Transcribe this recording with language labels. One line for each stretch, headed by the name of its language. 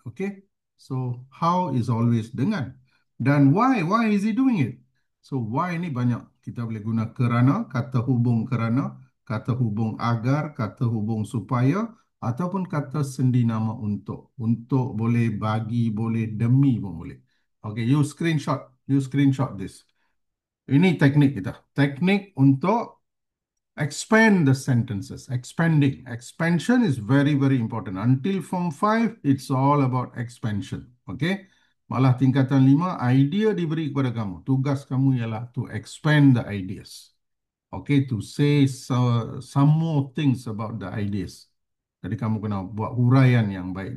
English: Okey? So, how is always dengan. Dan why is he doing it?
Malay: So, why ni banyak. Kita boleh guna kerana, kata hubung kerana, kata hubung agar, kata hubung supaya, ataupun kata sendi nama untuk. Untuk boleh, bagi boleh, demi pun boleh.
English: Okay, you screenshot this.
Malay: Ini teknik kita. Teknik untuk
English: expand the sentences. Expanding. Expansion is very, very important. Until Form 5, it's all about expansion.
Malay: Okay? Malah tingkatan 5, idea diberi kepada kamu. Tugas kamu ialah
English: to expand the ideas. Okay, to say some more things about the ideas.
Malay: Jadi kamu kena buat huraian yang baik.